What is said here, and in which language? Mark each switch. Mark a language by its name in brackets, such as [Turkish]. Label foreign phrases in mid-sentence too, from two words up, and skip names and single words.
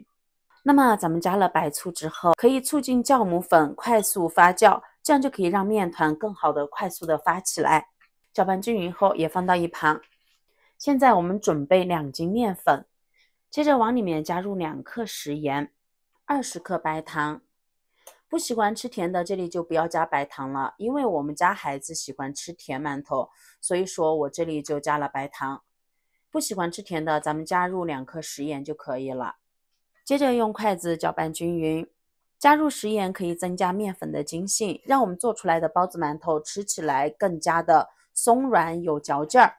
[Chinese] 那麼咱們加了白醋之後，可以促進酵母粉快速發酵，這樣就可以讓麵團更好的快速的發起來。攪拌均勻後也放到一旁。現在我們準備2斤麵粉，接着往裡面加入2克食鹽，20 克白糖。不喜歡吃甜的，這裡就不要加白糖了，因為我們家孩子喜歡吃甜饅頭，所以說我這裡就加了白糖。不喜歡吃甜的，咱們加入2克食鹽就可以了。接着用筷子攪拌均勻，加入食鹽可以增加麵粉的筋性，讓我們做出來的包子饅頭吃起來更加的鬆軟有嚼勁兒。